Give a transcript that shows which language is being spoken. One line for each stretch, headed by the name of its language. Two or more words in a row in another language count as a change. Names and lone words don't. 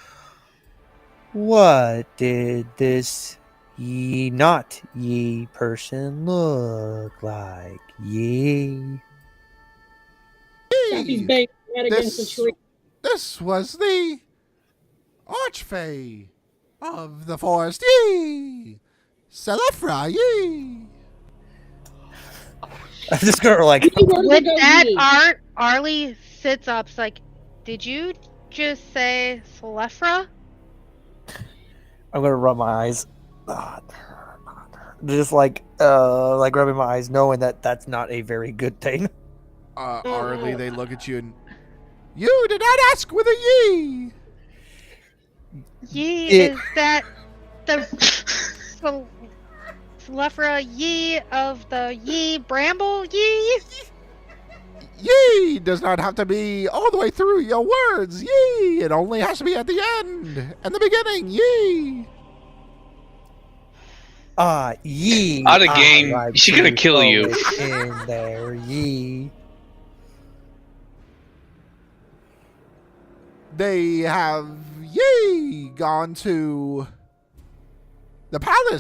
English: What did this not ye person look like? Ye. Daffy's banging head against the tree. This was the Archfey of the forest. Ye. Celefra, ye. I'm just gonna like. With that art, Arlie sits up. It's like, did you just say Celefra? I'm gonna rub my eyes. Just like rubbing my eyes, knowing that that's not a very good thing. Arlie, they look at you and you did not ask with a ye. Ye, is that the Celefra ye of the ye bramble ye? Ye does not have to be all the way through your words. Ye, it only has to be at the end and the beginning. Ye. Ye. Out of game. She's gonna kill you. In there, ye. They have ye gone to the palace.